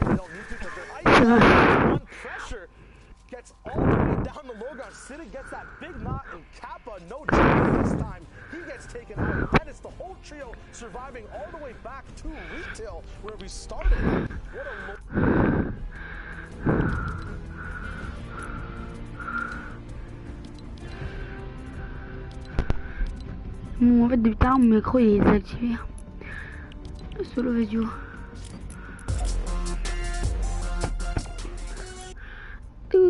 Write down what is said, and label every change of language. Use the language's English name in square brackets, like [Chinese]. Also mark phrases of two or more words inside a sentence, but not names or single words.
[English] They don't need to because they're ice. Pressure gets all the way down the low ground. Siddiq gets that big knot, and Kappa, no joke this time. He gets taken out. That is the whole trio surviving all the way back to retail where we started. What a [French] Bon, en fait, depuis tard, mon micro il est désactivé. [English] Solo video. Tout.